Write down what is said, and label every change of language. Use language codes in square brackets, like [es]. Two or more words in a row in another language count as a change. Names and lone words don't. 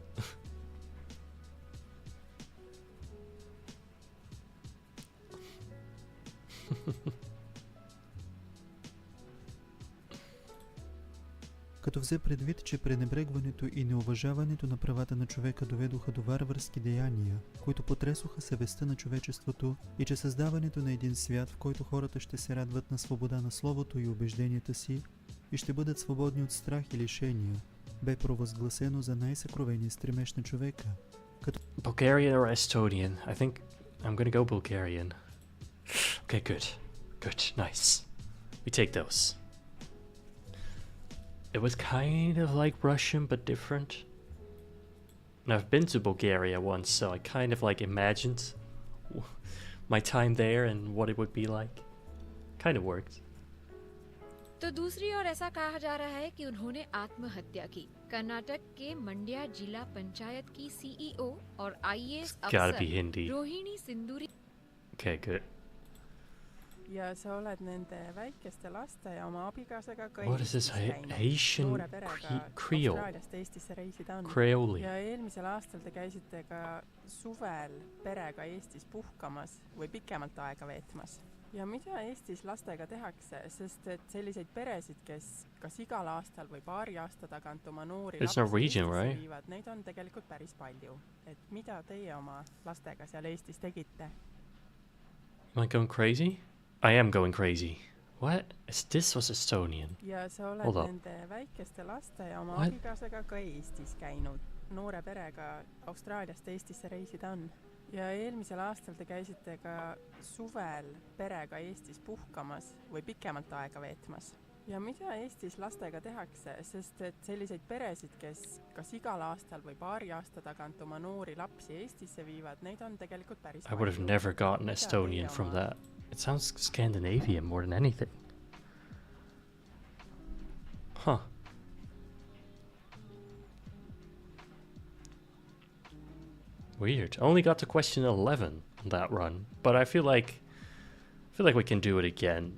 [bg] Като взе предвид, че пренебрегването и неуважаването на правата на човека доведоха до варварски деяния, които потресоха съвестта на човечеството, и че създаването на един свят, в който хората ще се радват на свобода на словото и убежденията си и ще бъдат свободни от страх и лишения, бе провъзгласено за най-съкровения стремеж на човека. [en] Bulgarian or Estonian? I think I'm gonna go Bulgarian. Okay, good. Good, nice. We take those. It was kind of like Russian, but different. And I've been to Bulgaria once, so I kind of like imagined my time there and what it would be like. Kind of worked. [hi] तो दूसरी ओर ऐसा कहा जा रहा है कि उन्होंने आत्महत्या की। कर्नाटक के मंड्या जिला पंचायत की सीईओ और आईएएस अफसर रोहिणी सिंदूरी। [en] Okay, good. [et] Ja sa oled nende väikeste laste ja oma abikaasaga [en] What is this Haitian Creole? [et] Austraaliast Eestisse reisida on. [en] Creole. [et] Ja eelmisel aastal te käisite ka suvel perega Eestis puhkamas või pikemalt aega veetmas. Ja mida Eestis lastega tehakse, sest et selliseid peresid, kes kas igal aastal või paari aasta tagant oma noori lapsi Eestisse viivad, neid on tegelikult päris palju. Et mida teie oma lastega seal Eestis tegite? [en] Am I going crazy? I am going crazy. What? This was Estonian. [et] Ja sa oled nende väikeste laste ja oma abikaasaga ka Eestis käinud. Noore perega Austraaliast Eestisse reisida on. Ja eelmisel aastal te käisite ka suvel perega Eestis puhkamas või pikemalt aega veetmas. Ja mida Eestis lastega tehakse, sest et selliseid peresid, kes kas igal aastal või paari aasta tagant oma noori lapsi Eestisse viivad, neid on tegelikult päris [en] I would have never gotten Estonian from that. It sounds Scandinavian more than anything. Huh. Weird. Only got to question 11 on that run, but I feel like we can do it again.